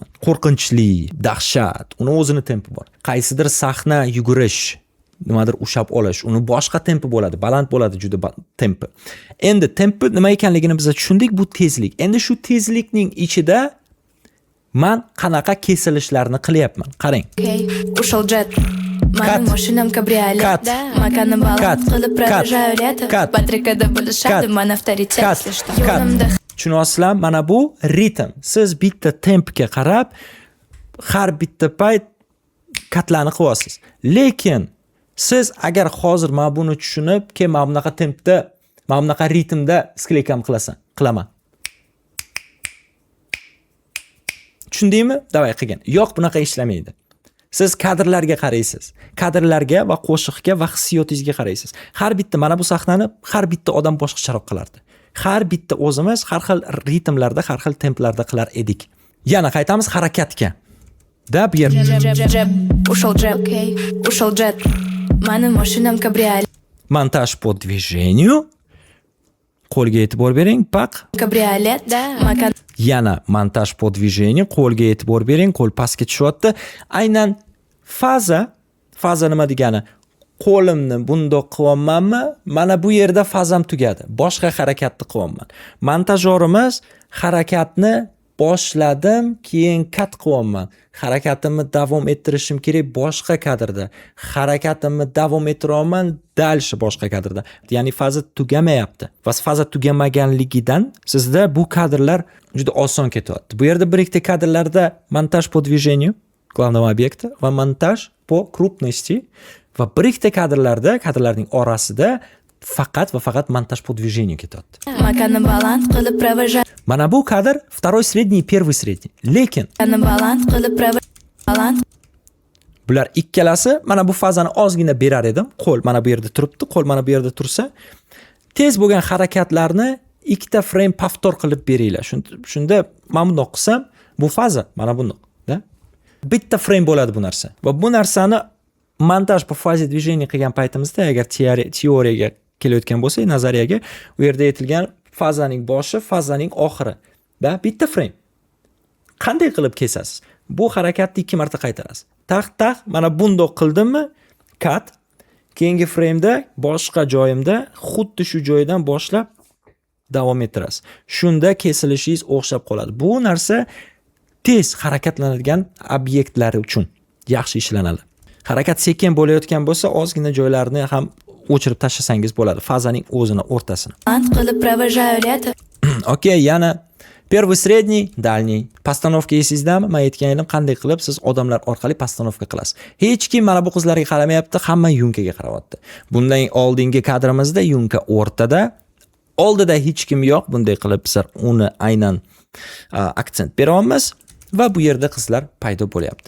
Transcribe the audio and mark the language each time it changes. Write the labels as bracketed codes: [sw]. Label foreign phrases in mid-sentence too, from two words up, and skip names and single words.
[uz] Qo'rqinchli, dahshat, uni o'zini tempi bor. Qaysidir sahna yugurish, nimadir ushab olish, uni boshqa tempi bo'ladi, baland bo'ladi juda tempi. Endi tempi nima ekanligini biz tushundik, bu tezlik. Endi shu tezlikning ichida men qanaqa kesilishlarni qilyapman. Qarang. [ru] Okay, ушел джет. [uz] Mani [en] Cut. [uz] mashinam kabriolet. [en] Cut. [uz] Makani baland [en] Cut. [ru] qilib провожаю лето. [en] Cut. [uz] Patrikada bo'lishadi [en] Cut. [uz] mana avtoritet. [en] Cut. [uz] Yo'limda Tushunasizlar, mana bu ritm. Siz bitta tempga qarab har bitta payt katlarni qilyapsiz. Lekin siz agar hozir men buni tushunib, men bunaqa tempda, men bunaqa ritmda skleykam qilaman. Tushundingmi? Davay qilgan. Yo'q, bunaqa ishlamaydi. Siz kadrlarga qaraysiz. Kadrlarga va qo'shiqga va hissiyotingizga qaraysiz. Har bitta mana bu sahnani har bitta odam boshqacharoq qilardi. Har bitta o'zimiz har xil ritmlarda, har xil templarda qilar edik. Yana qaytamiz harakatga. Da bu yer [ru] ушел джет. Okay, ушел джет. [uz] Mani mashinam kabriolet. [ru] montaj по движению. [uz] Qo'lga e'tibor bering, paq. Kabriolet. Makan Yana [ru] montaj по движению, [uz] qo'lga e'tibor bering, qo'l pastga tushyapti. Aynan faza nima degani? Qo'limni bundoq qilyapmanmi? Mana bu yerda fazam tugadi. Boshqa harakatni qilyapman. Montajyorimiz harakatni boshladim, keyin cut qilyapman. Harakatimni davom ettirishim kerak boshqa kadrda. Harakatimni davom ettiryapman dalishi boshqa kadrda. Ya'ni faza tugamayapti. Va faza tugamaganligidan sizda bu kadrlar juda oson ketyapti. Bu yerda bir ikkita kadrlarda [ru] montaj по движению главного объекта [uz] va [ru] montaj по крупности [uz] va bir ikkita kadrlarning orasida faqat va faqat [ru] montaj по движению [uz] ketyapti. Makani baland qilib провожать. Mana bu kadr [ru] второй средний, первый средний. [uz] Lekin Makani baland qilib baland. bular ikkalasi mana bu fazani ozgina berar edim. Qo'l mana bu yerda turibdi, qo'l mana bu yerda tursa, tez bo'lgan harakatlarni ikkita frame повтор qilib beringlar. Shunda men bundoq qilsam, bu faza mana bundoq, da? Bitta frame bo'ladi bu narsa. Va bu narsani [ru] montaj по faze движения [uz] qilgan paytimizda agar teoriyaga kelayotgan bo'lsak, nazariyaga, u yerda aytilgan fazaning boshi, fazaning oxiri, da? Bitta frame. Qanday qilib kesasiz? Bu harakatni 2 marta qaytarasiz. Taq mana bundoq qildimmi? [en] Cut. [uz] Keyingi frame'da boshqa joyimda xuddi shu joydan boshlab davom ettirasiz. Shunda kesilishingiz o'xshab qoladi. Bu narsa tez harakatlanadigan obyektlar uchun yaxshi ishlanadi. Harakat sekin bo'layotgan bo'lsa, ozgina joylarni ham o'chirib tashlasangiz bo'ladi, fazaning o'zini o'rtasini. Baland qilib провожать. [ru] Okey, yana первый, средний, дальний. [uz] Постановка esizdami? Men aytgan edim, qanday qilib siz odamlar orqali постановка qilasiz. Hech kim mana bu qizlarga qaramayapti, hamma yunkaga qarayapti. Bundan oldingi kadrimizda yunka o'rtada, oldida hech kim yo'q. Bunday qilib biz uni aynan aksent beryapmiz va bu yerda qizlar paydo bo'lyapti.